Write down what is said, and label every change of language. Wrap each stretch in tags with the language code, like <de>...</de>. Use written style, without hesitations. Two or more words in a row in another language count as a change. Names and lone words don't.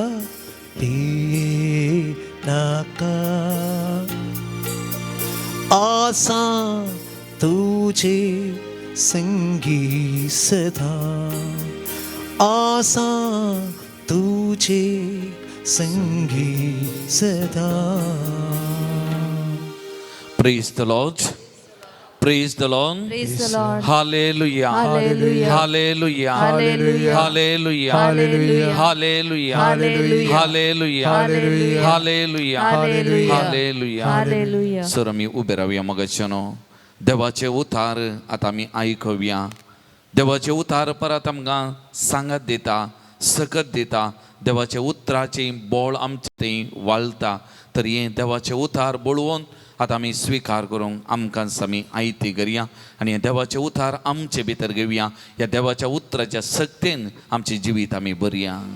<kok>भिये नाका आसा तुजे संगी सदा आसा तुजे संगी सदा</kok> <en>Praise the Lord. Praise the Lord. Praise the Lord. Hallelujah. Hallelujah. Hallelujah. Hallelujah. Hallelujah. Hallelujah. Hallelujah. Hallelujah. Hallelujah. Hallelujah. Hallelujah. Hallelujah. Hallelujah. Hallelujah.</en> <kok>सर आम्ही उभे राहूया मगच्यानो देवाचे उतार आता आम्ही ऐकूया देवाचे उतार परत आमकां सांगत दिता सकत दिता देवाचे उतराची बोळ आमचे थंय वाळटा तर हे देवाचे उतार बोळवून आता आमी स्वीकार करूंक आमकांच आमी आयती करया आनी हे देवाचे उतार आमचे भितर घेवया ह्या देवाच्या उतराच्या सक्तीन आमचे जिवीत आमी भरया</kok>